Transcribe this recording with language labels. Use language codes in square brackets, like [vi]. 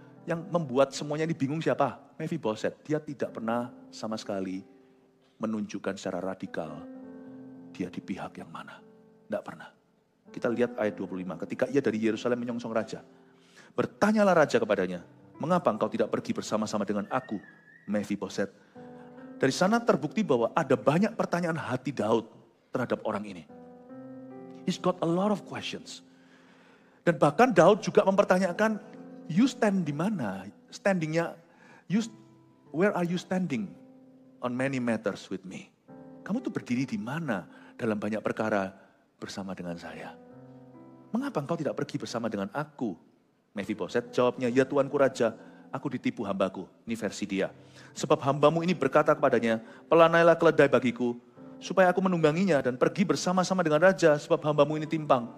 [id] Yang membuat semuanya ini bingung siapa? Mephiboset. Dia tidak pernah sama sekali menunjukkan secara radikal dia di pihak yang mana. Tidak pernah. Kita lihat ayat 25. Ketika ia dari Yerusalem menyongsong raja. Bertanyalah raja kepadanya, mengapa engkau tidak pergi bersama-sama dengan aku, Mephiboset? Dari sana terbukti bahwa ada banyak pertanyaan hati Daud terhadap orang ini. [en] He's got a lot of questions. [id] Dan bahkan Daud juga mempertanyakan, [en] you stand [id] di mana? [en] Standingnya, where are you standing on many matters with me? [id] Kamu tuh berdiri di mana dalam banyak perkara bersama dengan saya? Mengapa engkau tidak pergi bersama dengan aku? Mephiboset jawabnya, ya tuanku raja, aku ditipu hambaku. Ini versi dia. Sebab hambamu ini berkata kepadanya, pelanailah keledai bagiku, supaya aku menungganginya dan pergi bersama-sama dengan raja, sebab hambamu ini timpang.